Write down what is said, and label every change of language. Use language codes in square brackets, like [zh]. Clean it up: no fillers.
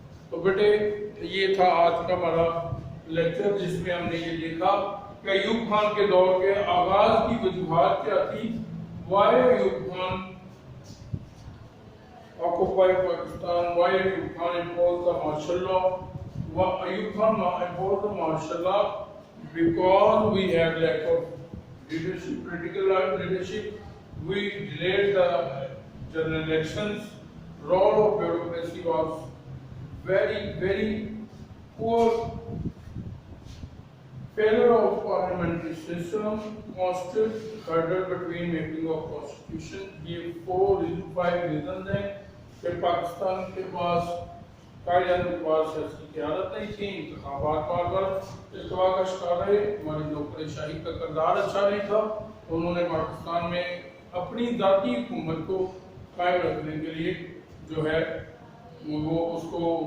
[hi] तो बेटे ये था आज का हमारा लेक्चर, जिसमें हमने ये देखा कि अयूब खान के दौर के आगाज की वजूहात क्या थी, [en] Why Ayub Khan occupied Pakistan, why Ayub Khan imposed the martial law. Ayub Khan imposed the martial law because we had lack of leadership, political leadership. We delayed the general elections. Role of bureaucracy was very poor. Failure of parliamentary system, constant hurdle between making of constitution. [hi] ये 5 reasons हैं कि पाकिस्तान के पास कायदे के पास सियासी क़यादत नहीं थी, इंतखाबात बार इल्तवा का शिकार रहे, हमारी नौकरशाही का किरदार अच्छा नहीं था, तो उन्होंने पाकिस्तान में अपनी ज़ाती हुकूमत को कायम रखने के लिए जो है वो उसको